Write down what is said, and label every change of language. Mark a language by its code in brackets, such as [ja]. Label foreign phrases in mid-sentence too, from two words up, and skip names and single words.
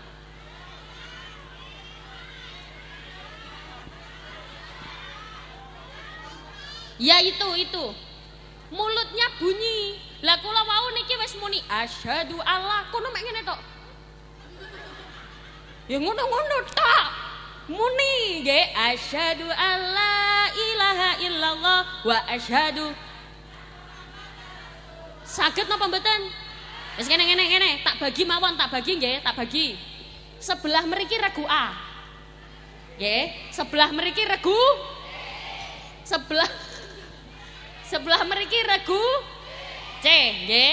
[id] Ya itu. Mulutnya bunyi. [jv] Lah kula wau niki wis muni [ar] أشهد أن لا [jv] kono mek ngene tok. Ya ngono-ngono tok. Muni nggih [ar] أشهد أن لا إله إلا الله وأشهد. [jv] Saged napa mboten? Wis ngene, tak bagi mawon, tak bagi nggih, tak bagi. Sebelah mriki regu A. Nggih, sebelah mriki regu sebelah mriki regu C, nggih.